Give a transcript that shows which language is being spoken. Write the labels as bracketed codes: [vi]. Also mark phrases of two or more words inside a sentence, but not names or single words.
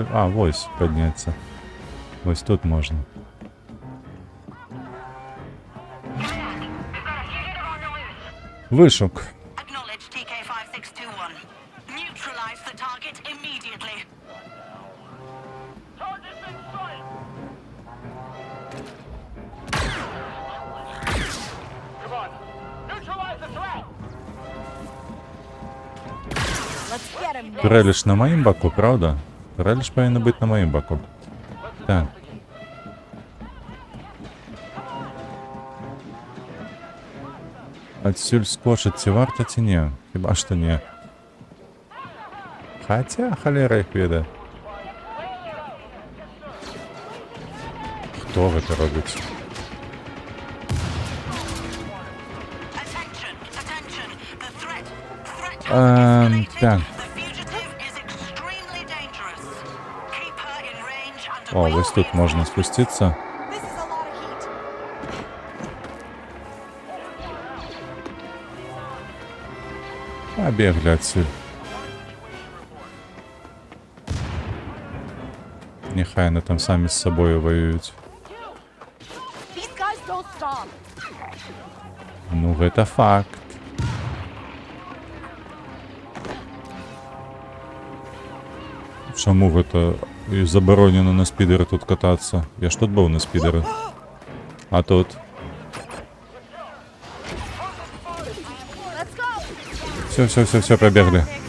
[be] А, вось падняцца. Вось тут можна. Вышук. [en] Acknowledge TK5621. Neutralize the target immediately. Target's in sight! Come on! Neutralize the threat! Let's get him now. [be] Турелі ж на маім баку, правда? Турелі ж павінна быць на маім баку. Так. Адсюль скочыць ці варта, ці не? Хіба што не. Хаця, халера іх ведае. Хто гэта робіць? [en] Attention! Attention! The threat has [be] Так. [en] escalated. The fugitive is extremely dangerous. Keep her in range and [be] О, [en] await [be] вось тут можна спусціцца. [en] This is a lot of heat. [be] Пабеглі адсюль. Няхай яны там самі з сабою ваююць. [en] These guys don't stop. [be] Ну, гэта факт. Чаму гэта і забаронена на спідеры тут катацца? Я ж тут быў на спідеры. [ru] А тут? Все, пробегли.